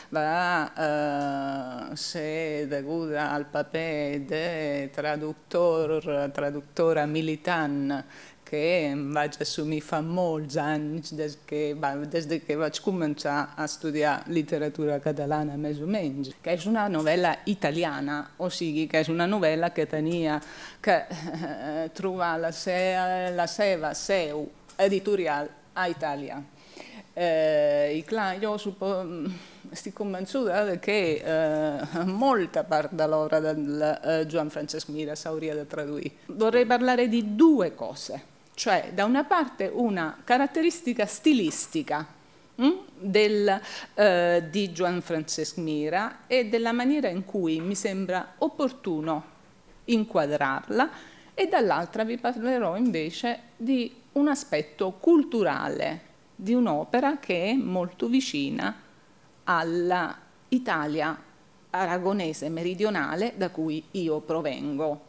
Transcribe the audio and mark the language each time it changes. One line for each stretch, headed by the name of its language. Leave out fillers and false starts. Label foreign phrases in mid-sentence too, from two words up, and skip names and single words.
Catalan: va ser deguda al paper de traductora militant que em vaig assumir fa molts anys, des que vaig començar a estudiar literatura catalana, més o menys, que és una novel·la italiana, o sigui que és una novel·la que tenia que trobar la seva seu editorial a Itàlia. I clar, jo estic convençuda que molta part de l'obra di Joan Francesc Mira s'hauria de traduire.
Italian: Vorrei parlare di due cose, cioè da una parte una caratteristica stilistica di Joan Francesc Mira e della maniera in cui mi sembra opportuno inquadrarla, e dall'altra vi parlerò invece di un aspetto culturale di un'opera che è molto vicina all'Italia aragonese meridionale da cui io provengo.